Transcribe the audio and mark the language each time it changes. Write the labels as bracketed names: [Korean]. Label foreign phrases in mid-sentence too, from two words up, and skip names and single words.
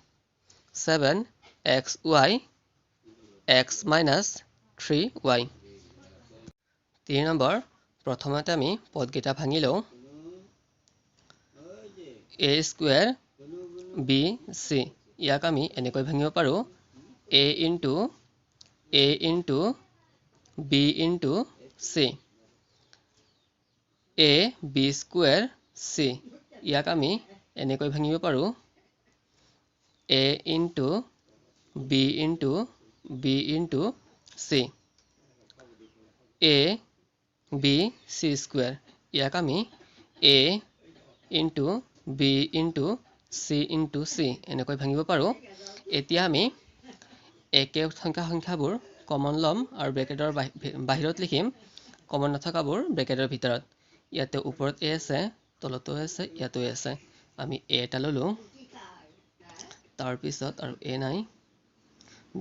[Assamese] 7xy x - 3y 3 নম্বৰ প্ৰথমতে আমি পদকেইটা ভাঙি লওঁ [English] a square bc [Assamese] ইয়াক আমি এনেকৈ ভাঙিব পাৰো [English] a into b into c a b square c [Assamese] ইয়াক আমি এনেকৈ ভাঙিব পাৰো [English] a into b into b into c a b c square [Assamese] ইয়াক আমি [English] a into b into c into c [Assamese] এনেকৈ ভাঙিব পাৰো এতিয়া আমি একে সংখ্যাবোৰ কমন লম আৰু ব্ৰেকেটৰ বাহিৰত লিখিম কমন নথকাবোৰ ব্ৰেকেটৰ ভিতৰত ইয়াতে ওপৰত a আছে তলতো আছে ইয়াতো আছে আমি a এটা ললো তাৰ পিছত আৰু a নাই b